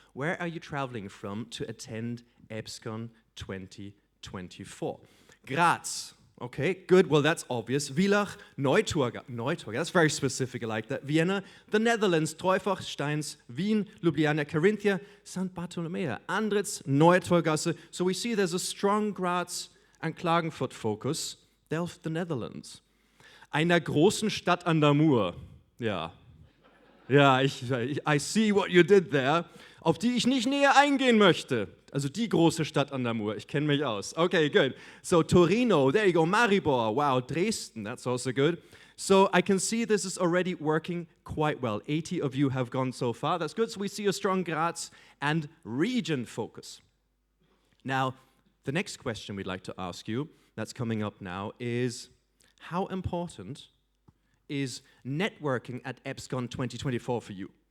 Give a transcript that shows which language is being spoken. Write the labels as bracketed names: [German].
[English] Where are you traveling from to attend EBSCON 2024? Graz. Okay, good. Well, that's obvious. Villach, Neutorga, that's very specific, I like that. Vienna, the Netherlands, Treufach, Steins, Wien, Ljubljana, Carinthia, St. Bartolomea, Andritz, Neutorgasse. So we see there's a strong Graz and Klagenfurt focus. Delft, the Netherlands. [German] Einer großen Stadt an der Mur. [English] Ja, I see what you did there. [German] Auf die ich nicht näher eingehen möchte. Also die große Stadt an der Mur. Ich kenne mich aus. [English] Okay, good. So Torino, there you go. Maribor, wow. Dresden, that's also good. So I can see this is already working quite well. 80 of you have gone so far. That's good. So we see a strong Graz and region focus. Now, the next question we'd like to ask you, that's coming up now, is how important is networking at EBSCON 2024 for you?